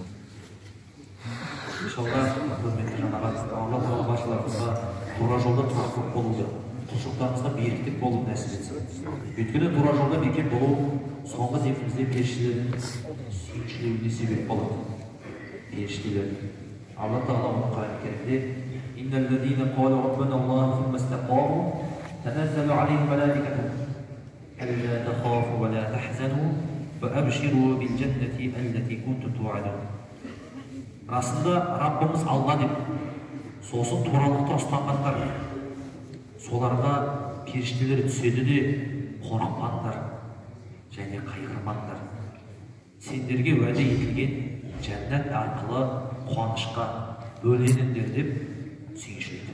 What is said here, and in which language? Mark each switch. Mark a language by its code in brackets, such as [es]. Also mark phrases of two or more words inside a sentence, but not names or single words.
[kk] Иншалла, құрметті жаңағы Алла Тағала баршаларыңызға тура жолда тұрақтылық болуды, құлшылықтарыңызға беріктік болуды нәсіп етсін. Өйткені тура жолда бекем болу соңғы демімізде періштелердің сүйіншілеуіне себеп болады. Періштелер. Алла Тағала оның Құран керімде [ar] إن الذين قالوا ربنا الله ثم استقاموا تنزل عليهم ملائكة ألا تخافوا ولا تحزنوا وأبشروا بالجنة التي كنتم توعدون. [kk] Расында Раббымыз Алла деп, сосын туралықта ұстанғандар, соларға періштелер түседі де қорықпаңдар және қайғырмаңдар. Сендерге уәде етілген жәннат арқылы қуанышқа бөленіңдер деп сүйіншіледі.